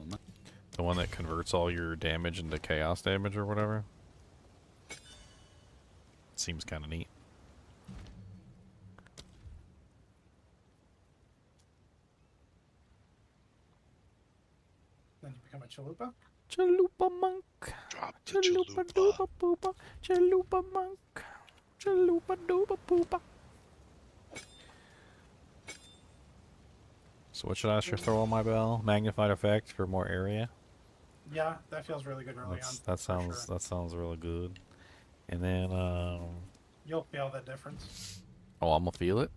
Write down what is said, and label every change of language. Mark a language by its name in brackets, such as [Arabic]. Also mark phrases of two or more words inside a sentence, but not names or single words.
[English] The one that converts all your damage into chaos damage or whatever. Seems kind of neat. Then you become a chalupa. Chalupa monk. Drop the Chalupa chalupa. doopa poopa. Chalupa monk. Chalupa doopa poopa. So what should I throw on my bell? Magnified effect for more area. Yeah, that feels really good early on. That for sounds sure. that sounds really good. And then You'll feel the difference. oh, I'm gonna feel it.